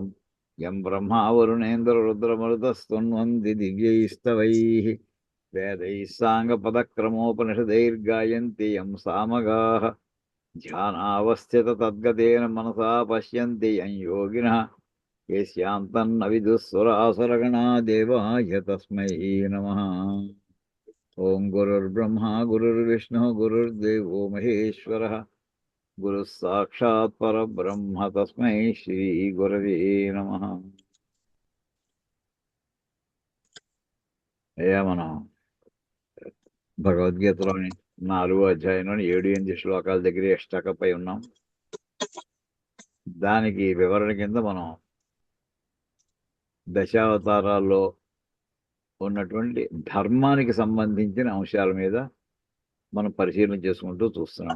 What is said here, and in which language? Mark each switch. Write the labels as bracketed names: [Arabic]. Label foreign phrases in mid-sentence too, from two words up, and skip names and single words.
[Sanskrit] यं ब्रह्मा वरुणेन्द्ररुद्रमरुतस्तुन्वन्ति दिव्यैस्तवैः वेदैः साङ्गपदक्रमोपनिषदैर्गायन्ति यं सामगाः ध्यानावस्थिततद्गतेन मनसा पश्यन्ति यं योगिनः येष्यान्तन्न विदुःसुरासुरगणा देवाय तस्मै नमः. ॐ गुरुर्ब्रह्मा गुरुर्विष्णुः गुरुर्देवो महेश्वरः गुरुः साक्षात् परब्रह्म तस्मै श्रीगुरवे नमः. [Telugu] అయ్యా మనం భగవద్గీతలోని 4వ అధ్యాయంలోని 7-8 శ్లోకాల దగ్గర స్టకప్ అయి ఉన్నాం. దానికి వివరణ కింద మనం దశావతారాల్లో ఉన్నటువంటి ధర్మానికి సంబంధించిన అంశాల మీద మనం పరిశీలన చేసుకుంటూ చూస్తున్నాం.